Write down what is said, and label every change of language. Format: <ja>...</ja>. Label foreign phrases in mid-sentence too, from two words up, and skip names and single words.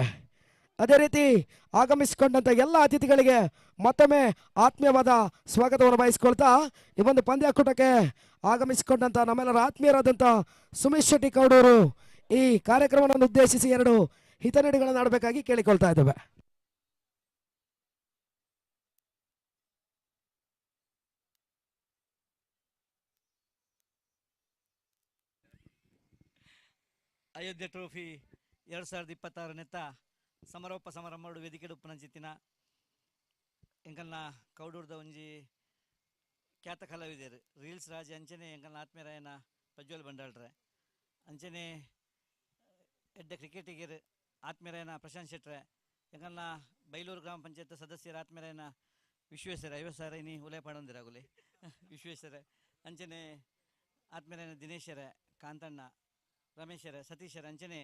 <kn>ಅದೇ ರೀತಿ ಆಗಮಿಸಿಕೊಂಡಂತ ಎಲ್ಲ ಅತಿಥಿಗಳಿಗೆ ಮತ್ತೊಮ್ಮೆ ಆತ್ಮೀಯವಾದ ಸ್ವಾಗತವನ್ನು ಬಯಸಿಕೊಳ್ತಾ ಈ ಒಂದು ಪಂದ್ಯಾಕೂಟಕ್ಕೆ ಆಗಮಿಸಿಕೊಂಡಂತ ನಮ್ಮೆಲ್ಲರ ಆತ್ಮೀಯರಾದಂಥ ಸುಮೇಶ್ ಶೆಟ್ಟಿ ಕೌಡೂರು ಈ ಕಾರ್ಯಕ್ರಮವನ್ನು ಉದ್ದೇಶಿಸಿ ಎರಡು ಹಿತನುಡಿಗಳನ್ನು ಆಡಬೇಕಾಗಿ ಕೇಳಿಕೊಳ್ತಾ ಇದ್ದೇವೆ.</kn> <tcy>ಅಯೋಧ್ಯೆ ಟ್ರೋಫಿ 2026 ಸಮಾರೋಪ ಸಮಾರಂಭ ವೇದಿಕೆ ಉಪ್ಪನಂಚಿತ್ತಿನ ಎಂಕಲ್ನ ಕೌಡೂರ್ದ ಒಂಜಿ ಖ್ಯಾತ ಕಲಾವಿದರು ರೀಲ್ಸ್ ರಾಜ ಅಂಚನೆ ಎಂಕಲ್ನ ಆತ್ಮೀಯರಾಯನ ಪ್ರಜ್ವಲ್ ಬಂಡಾಳ್ರೆ ಅಂಚನೆ ಎಡ್ಡ ಕ್ರಿಕೆಟಿಗರು ಆತ್ಮೀಯರಾಯನ ಪ್ರಶಾಂತ್ ಶೆಟ್ರೆ ಎಂಕಲ್ನ ಬೈಲೂರು ಗ್ರಾಮ ಪಂಚಾಯತ್ ಸದಸ್ಯರ ಆತ್ಮೀಯರಾಯನ ವಿಶ್ವೇಶ್ವರ 50,000 ಇನಿ ಉಲಯ ಪಡೊಂದಿರಾಗುಲೆ ವಿಶ್ವೇಶ್ವರ ಅಂಚನೆ ಆತ್ಮೀಯರಾಯನ ದಿನೇಶರ ಕಾಂತಣ್ಣ ರಮೇಶರ ಸತೀಶರ ಅಂಚನೆ</tcy>